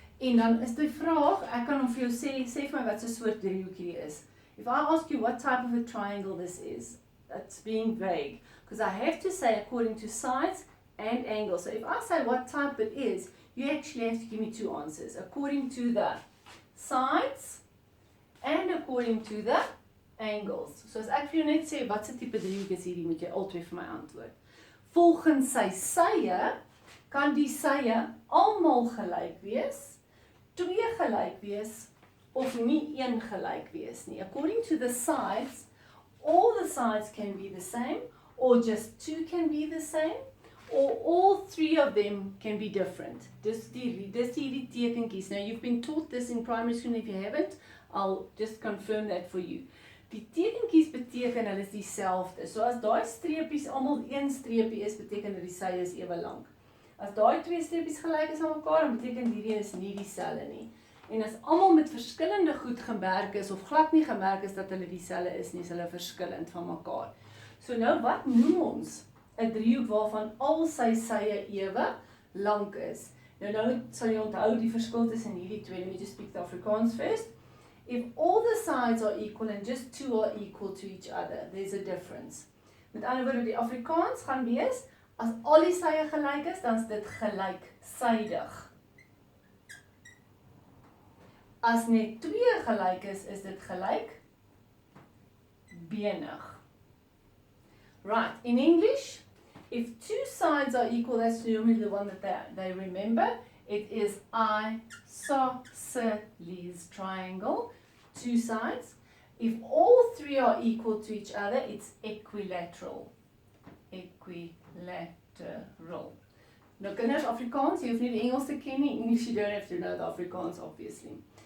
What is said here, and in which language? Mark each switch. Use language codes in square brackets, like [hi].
[af] En dan is die vraag, ek kan hom vir jou sê vir my wat so soort driehoek hier is. [en] If I ask you what type of a triangle this is, that's being vague, because I have to say according to sides and angles. So if I say what type it is, you actually have to give me two answers, according to the sides and according to the angles. [af] So as ek vir jou net sê, wat se tipe driehoek is hierdie, moet jy altyd vir my antwoord. Volgens sy sye, kan die sye almal gelyk wees, 2 gelyk wees, of nie 1 gelyk wees nie. [en] According to the sides, all the sides can be the same, or just 2 can be the same, or all 3 of them can be different. [af] Dis hierdie tekenkies. [en] Now you've been taught this in primary school, and if you haven't, I'll just confirm that for you. [af] Die tekenkies beteken hulle is dieselfde. So as daai streepies almal 1 streepie is, beteken dat die sye is ewe lank. As daai 2 streepies gelyk is aan mekaar, dan beteken hierdie is nie dieselfde nie. En as almal met verskillende goed gemerk is of glad nie gemerk is dat hulle dieselfde is nie, is hulle verskillend van mekaar. So nou wat noem ons 'n driehoek waarvan al sy sye ewe lank is? Nou sal jy onthou die verskil tussen hierdie twee. [en] Let me just speak the Afrikaans first. If all the sides are equal and just two are equal to each other, there's a difference. [af] Met ander woorde, die Afrikaans gaan wees, as al die sye gelyk is, dan is dit gelyksydig. As net twee gelyk is dit gelykbenig. [en] Right, in English, if two sides are equal, that's normally the one that they remember. It is isosceles triangle, two sides. If all three are equal to each other, it's equilateral. Equilateral. [af] Nou kinders, Afrikaans, jy hoef nie die Engels te ken nie. [en] English, you don't have to know the Afrikaans, obviously.